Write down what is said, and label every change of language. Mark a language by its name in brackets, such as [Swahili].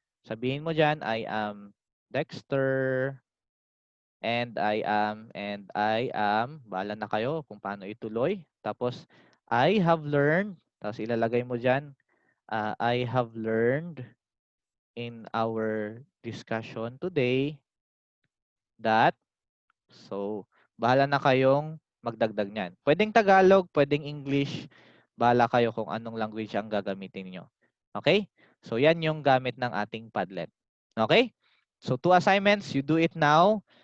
[Filipino] Sabihin mo dyan, [English] I am Dexter. And I am, [Filipino] bahala na kayo kung paano ituloy. Tapos, [English] I have learned, tapos ilalagay mo dyan, I have learned in our discussion today that, [Filipino] so, bahala na kayong magdagdag niyan. Pwedeng Tagalog, pwedeng English, bahala kayo kung anong language ang gagamitin niyo. Okay? So, yan yung gamit ng ating Padlet. Okay? [English] So, 2 assignments, you do it now.